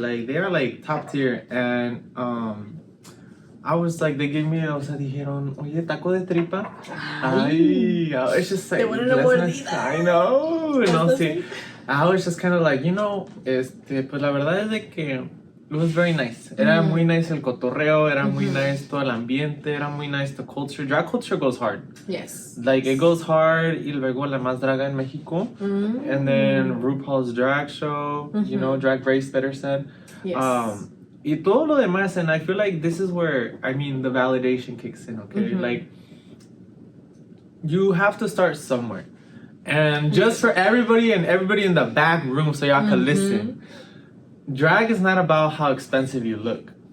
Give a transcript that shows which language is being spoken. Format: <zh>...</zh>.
<en>Like they are like top tier, and I was like, they gave me,</en> <es>o sea, dijeron, oye, taco de tripa.</es> <en>Ay, I was just like, I know,</en> <es>no, sí.</es> <en>I was just kind of like, you know,</en> <es>pues la verdad es de que</es> <en>it was very nice.</en> <es>Era muy nice el cotorreo, era muy nice todo el ambiente, era muy nice</es> <en>the culture. Drag culture goes hard. Yes. Like, it goes hard,</en> <es>y luego la más draga en Mexico.</es> <en>And then RuPaul's drag show, you know, Drag Race, better said. Yes.</en> <es>Y todo lo demás,</es> <en>and I feel like this is where, I mean, the validation kicks in, okay? Like, you have to start somewhere. And just for everybody in the back room so y'all can listen, drag is not about how expensive you look.</en>